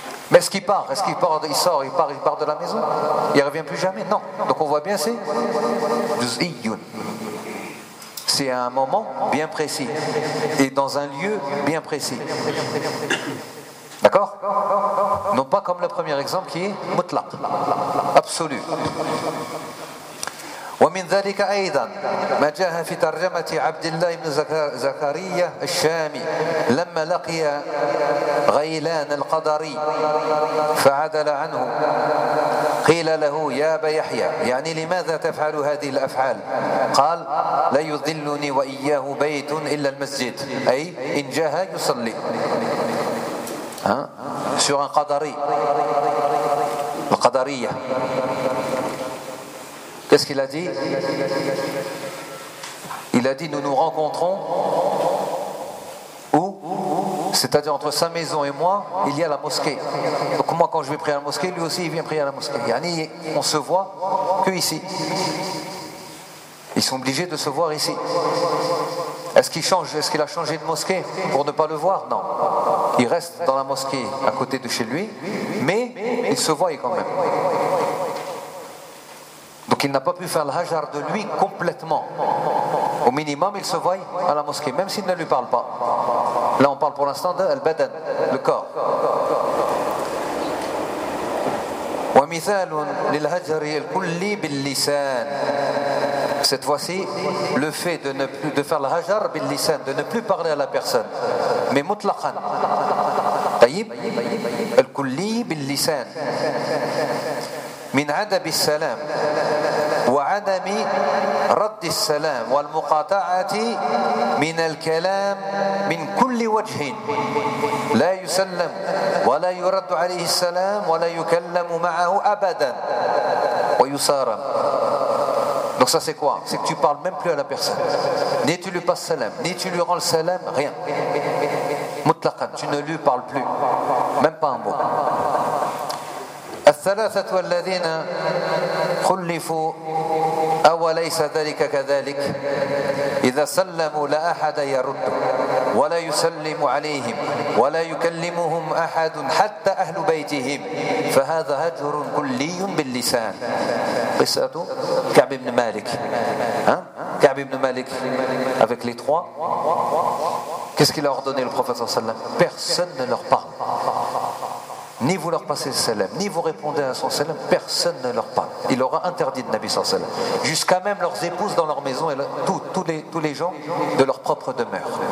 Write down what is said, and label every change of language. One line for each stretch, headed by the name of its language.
French: Mais est-ce qu'il part? Est-ce qu'il part? Il sort, il part de la maison? Il ne revient plus jamais? Non. Donc on voit bien, c'est à un moment bien précis. Et dans un lieu bien précis. D'accord? Non pas comme le premier exemple qui est mutlaq. Absolu.
Arabic: ومن ذلك أيضا ما جاء في ترجمة عبد الله بن زكريا الشامي لما لقي غيلان القدري فعدل عنه قيل له يا أبا يحيى يعني لماذا تفعل هذه الأفعال قال لا يضلني وإياه بيت إلا المسجد أي إن جاء يصلي ها سور قدري القدرية.
French: Qu'est-ce qu'il a dit? Il a dit, nous nous rencontrons où? C'est-à-dire entre sa maison et moi, il y a la mosquée. Donc moi, quand je vais prier à la mosquée, lui aussi, il vient prier à la mosquée. On se voit que ici. Ils sont obligés de se voir ici. Est-ce qu'il a changé de mosquée pour ne pas le voir? Non. Il reste dans la mosquée à côté de chez lui, mais il se voit quand même. Donc il n'a pas pu faire le hajar de lui complètement. Au minimum, il se voit à la mosquée, même s'il ne lui parle pas. Là, on parle pour l'instant de al-badan, le corps.
Arabic: وَمِثَالٌ لِلْهَجْرِ الْكُلِّ بِاللِّسَانِ.
French: Cette fois-ci, le fait de ne plus de faire le hajar bil-lisan, de ne plus parler à la personne, mais mutlaqan.
Arabic: طيب الْكُلِّ بِاللِّسَانِ من عدم السلام وعدم رد السلام والمقاطعة من الكلام من كل وجه لا يسلم ولا يرد عليه السلام ولا يكلم معه أبدا ويصار.
French: Donc ça c'est quoi? C'est que tu parles même plus à la personne, ni tu lui passes salam, ni tu lui rends le salam, rien. Mutlaqan, tu ne lui parles plus, même pas un mot.
Arabic: الثلاثة والذين خلفوا أوليس ذلك كذلك إذا سلموا لا أحد يرد ولا يسلم عليهم ولا يكلمهم أحد حتى أهل بيتهم فهذا هجر كلي باللسان. قصة كعب بن مالك كعب بن مالك
French: avec les trois. Qu'est-ce qu'il a ordonné le prophète sallam? Personne ne leur parle. Ni vous leur passez le salam, ni vous répondez à son salam, personne ne leur parle. Il leur a interdit de Nabi
Arabic: sallallahu alayhi wa sallam.
French: Jusqu'à même leurs épouses dans leur maison, et tous les gens de leur propre demeure.